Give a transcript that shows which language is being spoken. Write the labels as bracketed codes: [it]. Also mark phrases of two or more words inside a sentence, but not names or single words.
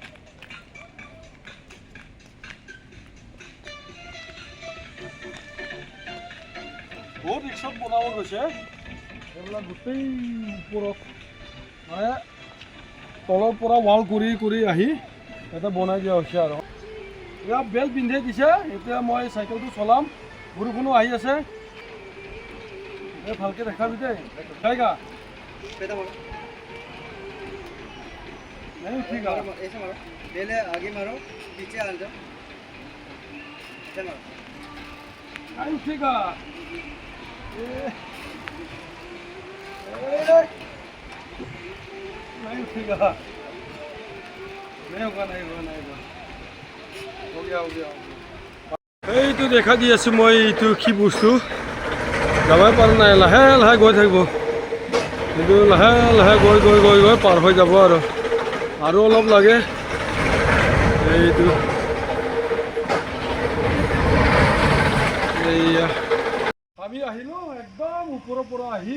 [as] বহুত ৰিক্সত বনাব গৈছে এইবিলাক, গোটেই ওপৰত মানে তলৰ পৰা ৱাল কৰি কৰি আহি ইয়াতে বনাই দিয়া হৈছে। আৰু ইয়াত বেল পিন্ধাই দিছে। এতিয়া মই চাইকেলটো চলাম, বৰষুণো আহি আছে। ভালকৈ দেখাবি দেই, দেখাইগা [hi] नहीं ठीक है। ऐसे मारो, पहले आगे मारो, पीछे आ जाओ, ऐसे मारो। नहीं ठीक है, नहीं ठीक है, नहीं होगा, नहीं होगा, नहीं होगा, हो गया, हो गया। [as] এইটো দেখা দি আছোঁ মই, এইটো কি বস্তু যাবই পৰা নাই। লাহে লাহে গৈ থাকিব, কিন্তু লাহে লাহে গৈ গৈ গৈ গৈ পাৰ হৈ যাব। আৰু অলপ লাগে। এইটো এইয়া আমি আহিলোঁ একদম ওপৰৰ পৰা আহি।